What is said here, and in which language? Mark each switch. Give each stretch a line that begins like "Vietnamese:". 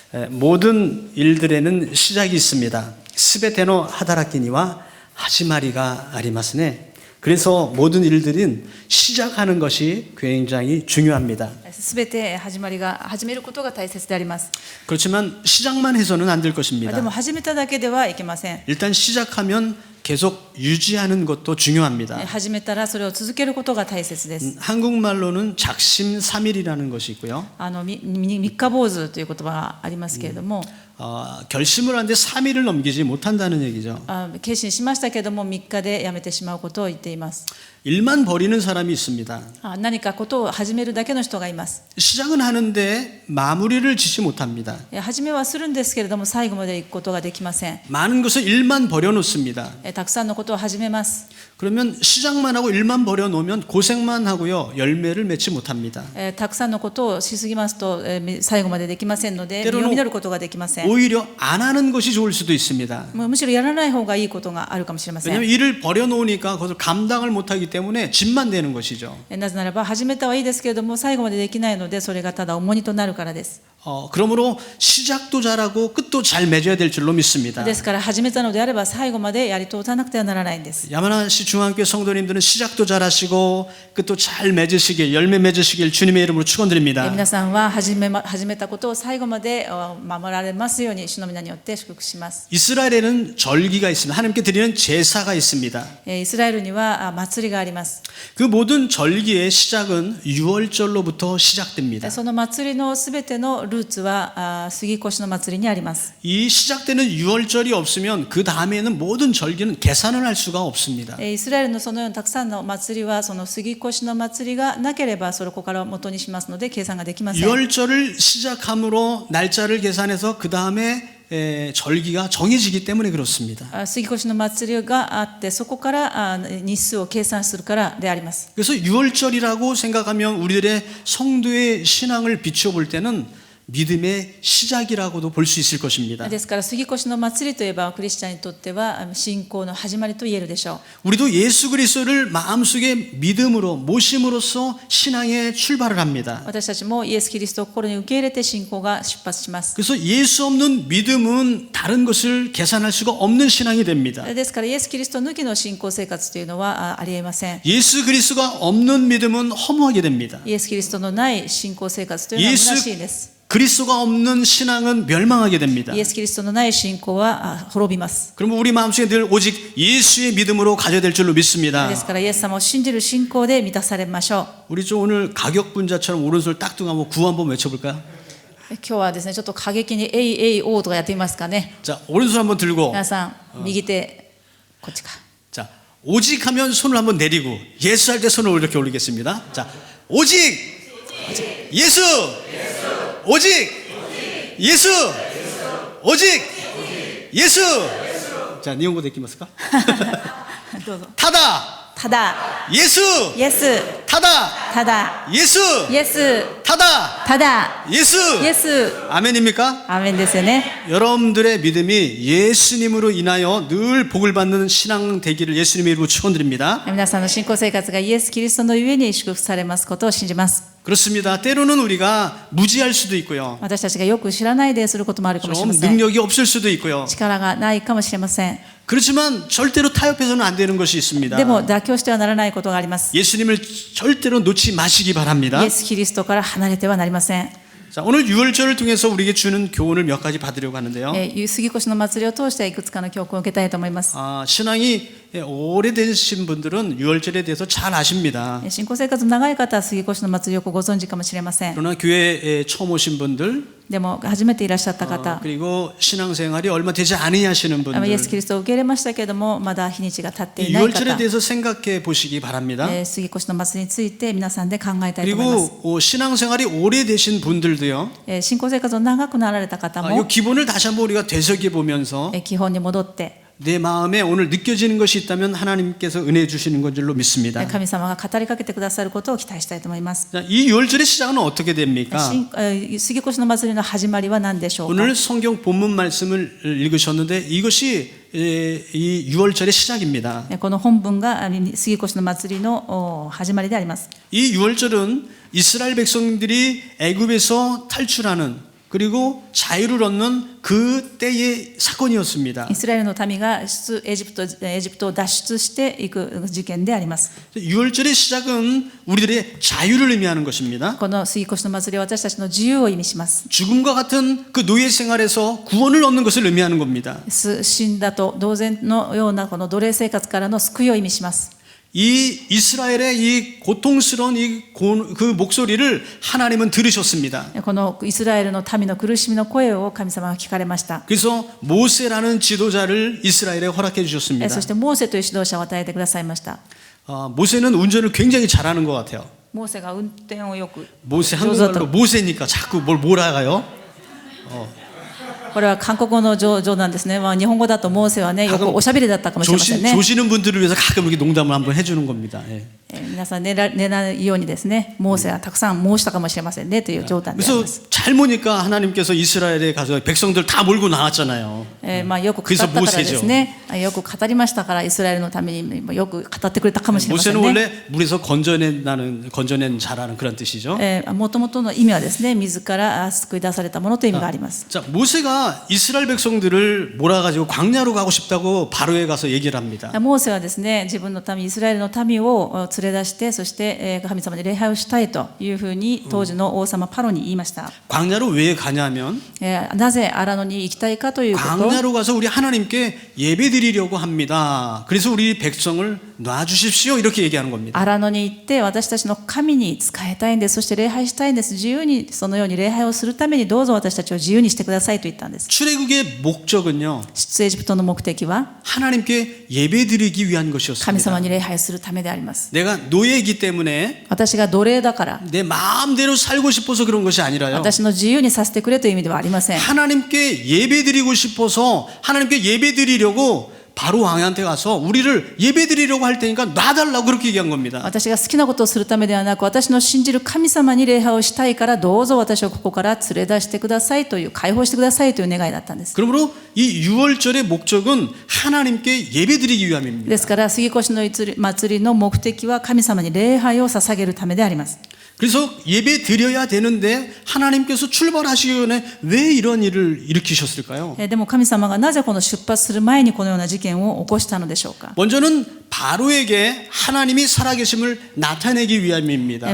Korean: 모든 일들에는 시작이 있습니다.
Japanese: 스베테노 하다라키니와 하지마리가 아리마스네.
Korean: 그래서 모든 일들은 시작하는 것이 굉장히 중요합니다.
Japanese: すべて始めることが大切であります。
Korean: 그렇지만 시작만 해서는 안 될
Japanese: で
Korean: 것입니다.
Japanese: も始めただけではいけません。
Korean: 일단 시작하면 계속 유지하는 것도 중요합니다.
Japanese: 始めたらそれを続けることが大切です。
Korean: 한국말로는 작심삼일이라는 것이 있고요.
Japanese: 三日坊主という言葉がありますけれども、
Korean: 결심을 하는데 3일을 넘기지 못한다는 얘기죠.
Japanese: 決心しましたけれども3日でやめてしまうことを言っています。
Korean: 일만 벌이는 사람이 있습니다.
Japanese: 何かことを始めるだけの人がいます。
Korean: 시작은 하는데 마무리를 짓지 못합니다.
Japanese: 始めはするんですけれども最後まで行くことができません。
Korean: 많은 것을 일만 버려놓습니다.
Japanese: たくさんのことを始めます。
Korean: 그러면 시작만 하고 일만 버려놓으면 고생만 하고요. 열매를 맺지 못합니다.
Japanese: たくさんのことをしすぎますと最後までできませんので実を実ることができません。
Korean: 오히려 안 하는 것이 좋을 수도 있습니다.
Japanese: むしろやらない方がいいことがあるかもしれません。
Korean: 왜냐하면 일을 버려놓으니까 그것을 감당을 못하기 때문에 짐만 되는 것이죠.
Japanese: なぜならば始めたはいいですけれども最後までできないのでそれがただ重荷となるからです。
Korean: 그러므로 시작도 잘하고 끝도 잘 맺어야 될 줄로 믿습니다.
Japanese: ですから始めたのであれば最後までやり通さなくてはならないんです。
Korean: 야마나시 중앙교회 성도님들은 시작도 잘하시고 끝도 잘 맺으시길 열매 맺으시길 주님의 이름으로 축원드립니다.
Japanese: 皆さんは始めたことを最後まで守られますように主の皆によって祝福します。
Korean: 이스라엘에는 절기가 있습니다. 하나님께 드리는 제사가 있습니다.
Japanese: イスラエルには祭りがあります。
Korean: 그 모든 절기의 시작은 유월절로부터 시작됩니다.
Japanese: その祭りのすべてのルーツは杉越の祭りにあります。
Korean: 이 시작되는 유월절이 없으면 그 다음에는 모든 절기는 계산을 할 수가 없습니다.
Japanese: イスラエルのそのようなたくさんの祭りはその杉越の祭りがなければそこから元にしますので計算ができません。
Korean: 유월절을 시작함으로 날짜를 계산해서 그 다음에 절기가 정해지기 때문에 그렇습니다.
Japanese: 杉越の祭りがあってそこから日数を計算するからであります。
Korean: 그래서 유월절이라고 생각하면 우리들의 성도의 신앙을 비추어 볼 때는 믿음의 시작이라고도 볼 수 있을 것입니다.
Japanese: ですから杉越の祭りといえばクリスチャンにとっては信仰の始まりと言えるでしょう。
Korean: 우리도 예수 그리스도를 마음속에 믿음으로 모심으로써 신앙의 출발을 합니다.
Japanese: 私たちもイエス・キリストを心に受け入れて信仰が出発します。
Korean: 그래서 예수 없는 믿음은 다른 것을 계산할 수가 없는 신앙이 됩니다.
Japanese: ですからイエス・キリスト抜きの信仰生活というのはありえません。
Korean: 예수 그리스도가 없는 믿음은 허무하게 됩니다.
Japanese: イエス・キリストのない信仰生活というのは虚しいです。
Korean: 그리스도가 없는 신앙은 멸망하게 됩니다.
Japanese: イエス・キリストのない信仰は滅びます。
Korean: 그러면 우리 마음속에 늘 오직 예수의 믿음으로 가져야 될 줄로 믿습니다.
Japanese: ですからイエス様を信じる信仰で満たされましょう。
Korean: 우리 좀 오늘 가격분자처럼 오른손 딱 뜨고 한번 구호 한번 외쳐볼까요?
Japanese: 今日はですねちょっと過激にエイエイオーとかやってみますかね。
Korean: 자, 오른손 한번 들고
Japanese: 皆さん右手こっちか。
Korean: 자, 오직 하면 손을 한번 내리고 예수 할 때 손을 이렇게 올리겠습니다. 자, 오직 예수 오직 예수 오직 예수 자,
Japanese: 니혼고 데키마스까? どうぞ。 타다 ただ
Korean: 예수
Japanese: イエス 타다 ただ
Korean: 예수
Japanese: イエス 타다 ただ
Korean: 예수
Japanese: イエス
Korean: 아멘입니까?
Japanese: アーメンですよね。
Korean: 여러분들의 믿음이 예수님으로 인하여 늘 복을 받는 신앙 되기를 예수님의 이름으로 축원드립니다.
Japanese: 皆さんの信仰生活がイエス・キリストのゆえに祝福されますことを信じます。
Korean: 그렇습니다. 때로는 우리가 무지할 수도 있고요.
Japanese: 私たちがよく知らないですることもあるかもしれ
Korean: 좀
Japanese: ません。
Korean: 능력이 없을 수도 있고요.
Japanese: 力がないかもしれません。
Korean: 그렇지만 절대로 타협해서는 안 되는 것이 있습니다.
Japanese: でも妥協してはならないことがあります。
Korean: 예수님을 절대로 놓지 마시기 바랍니다.
Japanese: イエス・キリストから離れてはなりません。
Korean: 자, 오늘 유월절을 통해서 우리에게 주는 교훈을 몇 가지 받으려고 하는데요.
Japanese: 杉越の祭りを通していくつかの教訓を受けたいと思います。
Korean: 신앙이 오래되신 분들은 유월절에 대해서 잘 아십니다.
Japanese: 信仰生活の長い方は杉越の祭りをご存知かもしれません。
Korean: 그러나 교회에 처음 오신 분들
Japanese: でも初めていらっしゃった方、
Korean: 그리고 신앙생활이 얼마 되지 않으시는
Japanese: イ
Korean: 분들
Japanese: エス・キリストを受け入れましたけれどもまだ日にちが経ってい
Korean: 이
Japanese: ない
Korean: 유월절에
Japanese: 方、
Korean: 대해서 생각해 보시기 바랍니다.
Japanese: 杉越の祭りについて皆さんで考えたいと思います。
Korean: 그리고 신앙생활이 오래되신 분들도요.
Japanese: 信仰生活を長くなられた方
Korean: 이
Japanese: も
Korean: 기본을 다시 한번 우리가 되새겨 보면서
Japanese: 基本に戻って
Korean: 내 마음에 오늘 느껴지는 것이 있다면 하나님께서 은혜 주시는 건 줄로 믿습니다.
Japanese: 神様が語りかけてくださることを期待したいと思います。
Korean: 자, 이 유월절의 시작은 어떻게 됩니까?
Japanese: 杉越の祭りの始まりは何でしょうか。
Korean: 오늘 성경 본문 말씀을 읽으셨는데 이것이 이 유월절의 시작입니다.
Japanese: この本文が杉越の祭りの始まりであります。
Korean: 이 유월절은 이스라엘 백성들이 애굽에서 탈출하는 그리고 자유를 얻는 그 때의 사건이었습니다.
Japanese: イスラエルの民がエジプトを脱出していく事件であります。
Korean: 유월절의 시작은 우리들의 자유를 의미하는 것입니다.
Japanese: この杉越の祭りは私たちの自由を意味します。
Korean: 죽음과 같은 그 노예 생활에서 구원을 얻는 것을 의미하는 겁니다.
Japanese: 死んだと同然のようなこの奴隷生活からの救いを意味します。
Korean: 이 이스라엘의 이 고통스러운 그 목소리를 하나님은 들으셨습니다.
Japanese: このイスラエルの民の苦しみの声を神様が聞かれました。
Korean: 그래서 모세라는 지도자를 이스라엘에 허락해 주셨습니다.
Japanese: そしてモーセという指導者を与えてくださいました。
Korean: 모세는 운전을 굉장히 잘하는 것 같아요.
Japanese: モーセが運転をよく
Korean: 모세
Japanese: 上手だと。
Korean: 한국말로 모세니까 자꾸 뭘 몰아가요.
Japanese: これは韓国語の上なんですね。まあ、日本語だとモーセはね、よくおしゃべりだったかもしれませんね。
Korean: 조시는 분들을 위해서 가끔 이렇게 농담을 한번 해주는 겁니다. 예.
Japanese: 皆さん寝ないようにですね、モーセはたくさん申したかもしれませんねという状態であり
Korean: 그래서
Japanese: ます。
Korean: 잘 보니까 하나님께서 이스라엘에 가서 백성들 다 몰고 나왔잖아요.
Japanese: まあよく語ったからですね、よく語りましたからイスラエルのためによく語ってくれたかもしれません
Korean: 모세는
Japanese: ね。
Korean: 원래 물에서 건져낸 자라는 그런 뜻이죠.
Japanese: もともとの意味はですね、水から救い出されたものという意味があります。
Korean: 자, 모세가 이스라엘 백성들을 몰아가지고 광야로 가고 싶다고 바로에 가서 얘기를 합니다.
Japanese: モーセはですね、自分の民、イスラエルの民を連れ出して、そして神様に礼拝をしたいというふうに当時の王様パロに言いました。
Korean: 광야로 왜 가냐면
Japanese: なぜ荒野に行きたいかということ。
Korean: 광야로 가서 우리 하나님께 예배드리려고 합니다. 그래서 우리 백성을 놔주십시오. 이렇게 얘기하는 겁니다.
Japanese: 荒野に行って私たちの神に仕えたいんです。そして礼拝したいんです。自由にそのように礼拝をするためにどうぞ私たちを自由にしてくださいと言ったんです。
Korean: 출애굽의 목적은요.
Japanese: 出エジプトの目的は
Korean: 하나님께 예배드리기 위한
Japanese: 神
Korean: 것이었습니다.
Japanese: 様に礼拝するためであります。
Korean: 내가 노예이기 때문에
Japanese: 私が奴隷だから
Korean: 내 마음대로 살고 싶어서 그런 것이 아니라요.
Japanese: 私の自由にさせてくれという意味ではありません。
Korean: 하나님께 예배드리고 싶어서 하나님께 예배드리려고 바로 왕한테 가서 우리를 예배드리려고 할 테니까 놔달라고 그렇게 얘기한 겁니다.
Japanese: 私が好きなことをするためではなく、私の信じる神様に礼拝をしたいから、どうぞ私をここから連れ出してくださいという、解放してくださいという願いだったんです。
Korean: 그러므로 이 유월절의 목적은 하나님께 예배드리기 위함입니다.
Japanese: ですから、杉越の祭りの目的は神様に礼拝を捧げるためであります。
Korean: 그래서 예배 드려야 되는데 하나님께서 출발하시기 전에 왜 이런 일을 일으키셨을까요?
Japanese: でも神様がなぜこの出発する前にこのような事件を起こしたのでしょうか。
Korean: 먼저는 바로에게 하나님이 살아계심을 나타내기 위함입니다.